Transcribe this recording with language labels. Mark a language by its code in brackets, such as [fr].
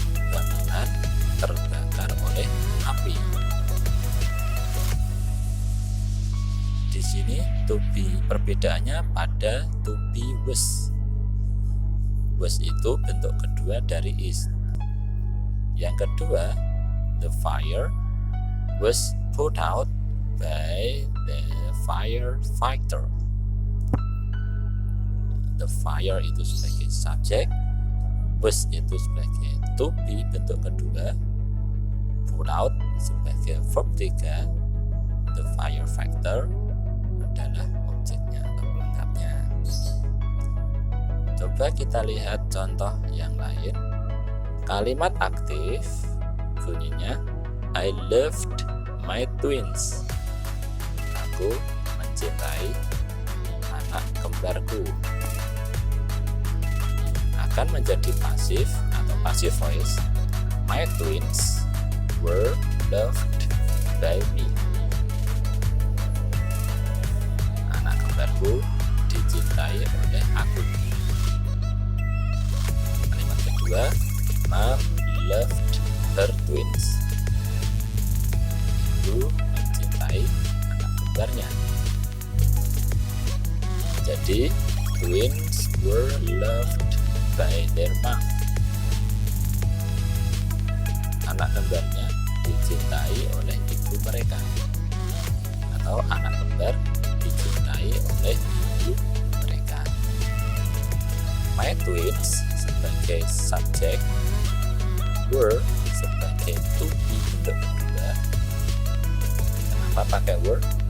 [id] Bangunan terbakar oleh api. Di sini to be perbedaannya pada to be was. Was itu bentuk kedua dari is. Yang kedua, [en] the fire was put out by the firefighter. [id] The fire itu sebagai subjek, was itu sebagai to be bentuk kedua, put out sebagai verb 3, the firefighter adalah objeknya atau pelengkapnya. Coba kita lihat contoh yang lain. Kalimat aktif bunyinya [en] I loved my twins. [id] Aku mencintai anak kembarku. Akan menjadi pasif atau passive voice. [en] My twins were loved by me. [id] Anak kembarku dicintai oleh aku. Kalimat kedua, [en] Mom loved her twins. [id] Ibu mencintai anak kembarnya. [en] Jadi twins were loved by their mom. [id] Anak kembarnya dicintai oleh ibu mereka, atau anak kembar dicintai oleh ibu mereka. My twins sebagai subjek, were sebagai to be bentuk kedua. Kenapa pakai were?